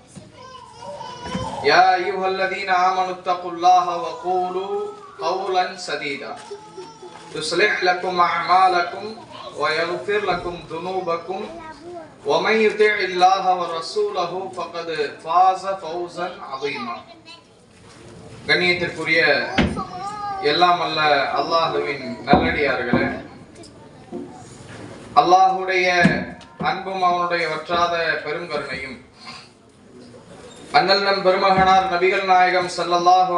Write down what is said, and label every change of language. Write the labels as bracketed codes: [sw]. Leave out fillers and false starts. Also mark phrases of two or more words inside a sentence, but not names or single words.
[ar] يا أيها الذين آمنوا اتقوا الله وقولوا قولا سديدا يصلح لكم أعمالكم ويغفر لكم ذنوبكم ومن يطع الله ورسوله فقد فاز فوزا عظيما. [ta] கண்ணியத்திற்குரிய எல்லாம் அல்ல அல்லாஹுவின் நல்லடியார்களே, அல்லாஹுடைய அன்பும் அவனுடைய வற்றாத பெருங்கருணையும் அண்ணல் நம் பெருமகனார் நபிகள் நாயகம் ஸல்லல்லாஹு